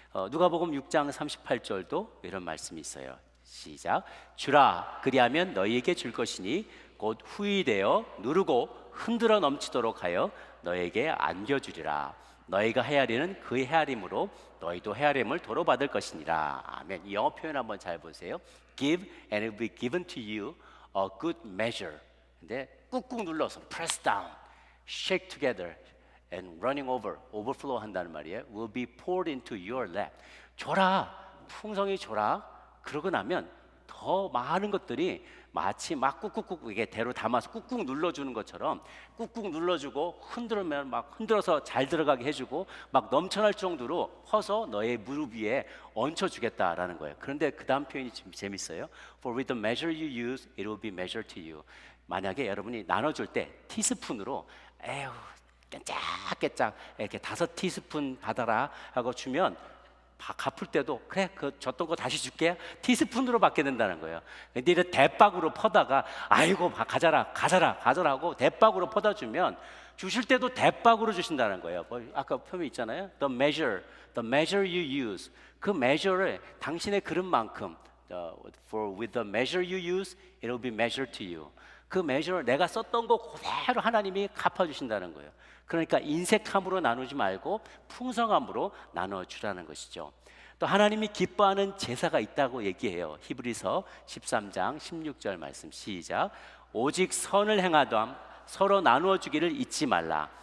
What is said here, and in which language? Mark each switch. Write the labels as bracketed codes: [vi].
[ko] 누가복음 6장 38절도 이런 말씀이 있어요. 시작. 주라 그리하면 너희에게 줄 것이니 곧 후이되어 누르고 흔들어 넘치도록 하여 너에게 안겨주리라. 너희가 헤아리는 그 헤아림으로 너희도 헤아림을 도로 받을 것이니라. 아멘. 이 영어 표현 한번 잘 보세요. [en] Give and it will be given to you a good measure. [ko] 근데 꾹꾹 눌러서 [en] press down, shake together and running over, overflow [ko] 한다는 말이에요. [en] Will be poured into your lap. [ko] 줘라, 풍성히 줘라. 그러고 나면 더 많은 것들이 마치 막 꾹꾹꾹 이게 대로 담아서 꾹꾹 눌러주는 것처럼 꾹꾹 눌러주고 흔들면 막 흔들어서 잘 들어가게 해주고 막 넘쳐날 정도로 퍼서 너의 무릎 위에 얹혀주겠다라는 거예요. 그런데 그 다음 표현이 좀 재밌어요. [en] For with the measure you use, it will be measured to you. [ko] 만약에 여러분이 나눠줄 때 티스푼으로 에휴 깨짝깨짝 이렇게 5티스푼 받아라 하고 주면 갚을 때도 그래 줬던 거 다시 줄게 티스푼으로 받게 된다는 거예요. 근데 이를 대박으로 퍼다가 아이고 가져라 하고 대박으로 퍼다 주면 주실 때도 대박으로 주신다는 거예요. 아까 표현 있잖아요. [en] The measure you use. [ko] 그 measure를 당신의 그릇만큼 [en] for with the measure you use, it will be measured to you. [ko] 그 measure를 내가 썼던 거 그대로 하나님이 갚아주신다는 거예요. 그러니까 인색함으로 나누지 말고 풍성함으로 나눠주라는 것이죠. 또 하나님이 기뻐하는 제사가 있다고 얘기해요. 히브리서 13장 16절 말씀 시작. 오직 선을 행하담 서로 나누어 주기를 잊지 말라.